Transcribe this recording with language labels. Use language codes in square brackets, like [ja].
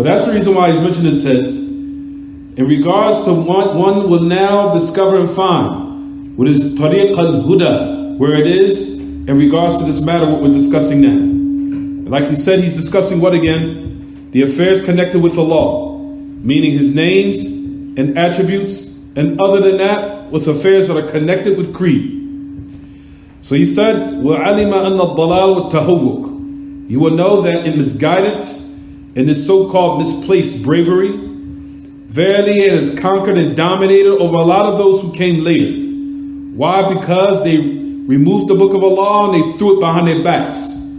[en] So that's the reason why he's mentioned and said, in regards to what one will now discover and find, what is tariq al-huda, where it is in regards to this matter, what we're discussing now. And like we said, he's discussing what again? The affairs connected with Allah, meaning His names and attributes, and other than that, with affairs that are connected with creed. [ar] So he said, وَعَلِمَ أَنَّ الضَّلَالَ وَالتَّهَوُّكِ. [en] You will know that in misguidance, in this so-called misplaced bravery, verily it has conquered and dominated over a lot of those who came later. Why? Because they removed the book of Allah and they threw it behind their backs.